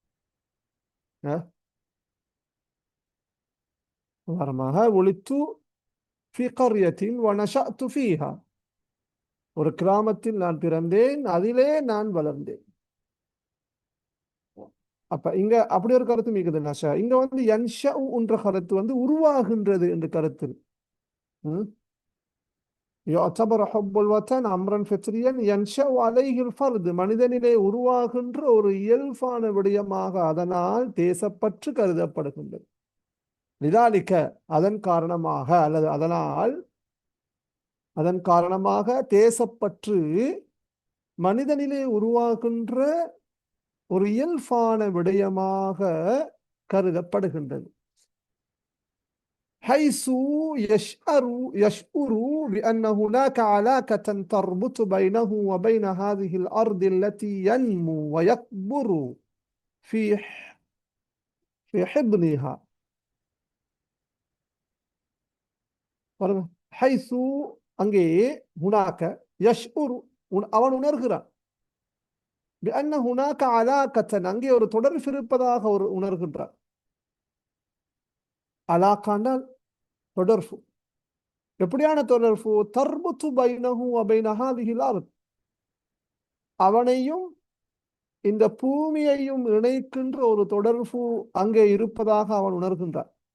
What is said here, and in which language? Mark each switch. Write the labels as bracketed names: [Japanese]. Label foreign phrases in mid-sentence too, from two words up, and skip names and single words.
[Tamil] உதாரணமாக [Arabic] ولدت في قرية ونشأت فيها, [Tamil] ஒரு கிராமத்தில் நான் பிறந்தேன், அதிலே நான் வளர்ந்தேன். அப்ப இங்க அப்படி ஒரு கருத்து மிகுது. நஷா இங்க வந்து யன்ஷஉ என்ற கருத்து வந்து உருவாகின்றது என்ற கருத்து. [Arabic] يعتبر حب الوطن امرا فطريا ينشأ عليه الفرد, [Tamil] மனிதனிலே உருவாகின்ற ஒரு இயல்பான விடயமாக, அதனால் தேசப்பற்று கருதப்படுகின்றது. லிதாலிக, அதன் காரணமாக, அல்லது அதனால், அதன் காரணமாக தேசப்பற்று மனிதனிலே உருவாகின்ற ஒரு இயல்பான விடயமாக கருதப்படுகின்றது. [Arabic] حيث يشعر بأن هناك علاقة تربط بينه وبين هذه الأرض التي ينمو ويكبر في في حضنها. [Tamil] حيث அங்கே [Arabic] هناك يشعر [Tamil] அவன் உணர்கிறான் [Arabic] بأن هناك علاقة [Tamil] அங்கே ஒரு தொடர்பு இருப்பதாக ஒரு உணர்கின்றான். அலாக்காண்டால் தொடர்பு. எப்படியான தொடர்பு? [Arabic] تربط بينه وبين هذه الأرض, [Tamil] அவனையும் இந்த பூமியையும் இணைக்கின்ற ஒரு தொடர்பு அங்கே இருப்பதாக அவன் உணர்கின்றான்.